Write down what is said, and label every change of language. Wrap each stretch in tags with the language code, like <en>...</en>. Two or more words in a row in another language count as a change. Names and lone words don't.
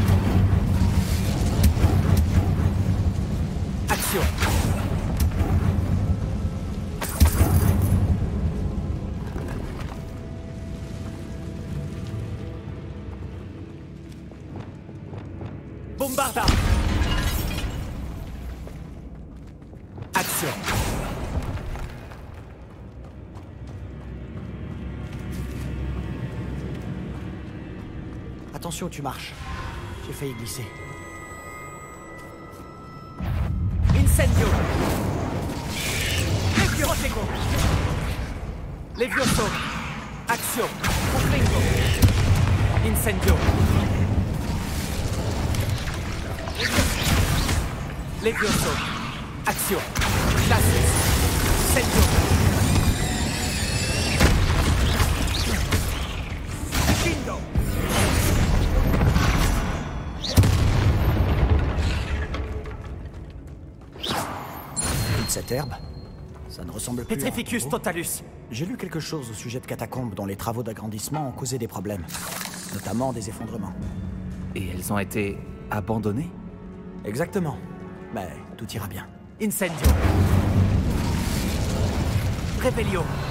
<fr>Action. Bombarda. Action. Attention où tu marches. J'ai failli glisser. Incendio. Protego. Levioso. Action. Confringo. Incendio. Levioso. Action. Glacis. Incendio. Shindo. Cette herbe, ça ne ressemble plus Petrificus à un totalus. J'ai lu quelque chose au sujet de catacombes dont les travaux d'agrandissement ont causé des problèmes, notamment des effondrements. Et elles ont été abandonnées? Exactement. Mais tout ira bien. Incendio. Revelio.</fr>